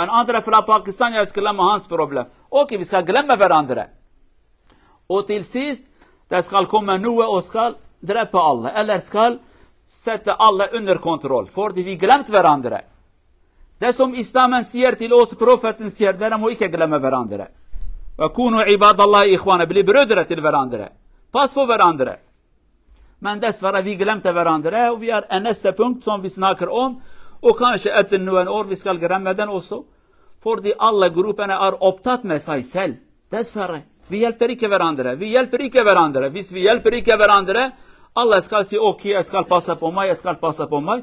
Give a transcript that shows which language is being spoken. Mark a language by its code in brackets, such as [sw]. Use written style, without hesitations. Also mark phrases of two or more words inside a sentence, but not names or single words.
[sv] En andra från Pakistan, jag ska glömma hans problem. Okej, vi ska glömma varandra. Och till sist, det ska komma nu och ska dräpa alla. Eller ska sätta alla under kontroll. För vi glömt varandra. Det som islamen säger till oss, profeten säger, där må inte glömma varandra. [ar] وَكُونُوا عِبَادَ اللَّهِ إِخْوَانَ. [sv] Bli bröder till varandra. Pass på varandra. Men dessvärre vi glömde varandra och vi har en nästa punkt som vi snackar om. Och kanske efter nu en år vi ska glömma den också. För de alla grupperna är upptatt med sig själv. Dessvärre. Vi hjälper inte varandra. Vi hjälper inte varandra. Hvis vi hjälper inte varandra, alla ska säga okej, jag ska passa på mig, jag ska passa på mig.